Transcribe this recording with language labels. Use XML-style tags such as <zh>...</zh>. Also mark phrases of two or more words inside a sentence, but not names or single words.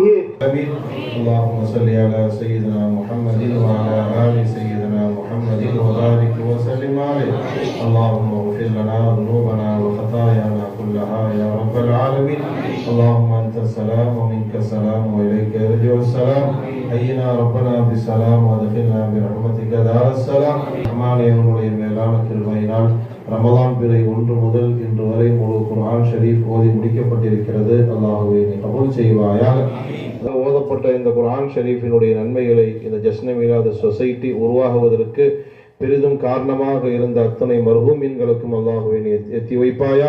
<ar>اللهم صل على سيدنا محمد وعلى آل سيدنا محمد وبارك وسلم عليه. اللهم اغفر لنا ذنوبنا وخطايانا كلها يا رب العالمين. اللهم أنت السلام ومنك السلام وإليك يرجع السلام. حينا ربنا بالسلام وادخلنا برحمتك دار السلام.</ar> <ta>நம்முடைய மேலான கிருபையினால் ரமலான் பிறை 1 முதல் இன்று வரை முழு குர்ஆன் ஷரீஃப் ஓதி முடிக்கப்பட்டிருக்கிறது. அல்லாஹ்வே நீ கபூல் செய்வாயாக. ஓதப்பட்ட இந்த குர்ஆன் ஷரீஃபினுடைய நன்மைகளை இந்த ஜஸ்ன மீலாது சொசைட்டி உருவாகுவதற்கு பெரிதும் காரணமாக இருந்த அத்தனை மர்ஹூமீன்களுக்கும் அல்லாஹ்வே நீ எத்தி வைப்பாயாக.</ta>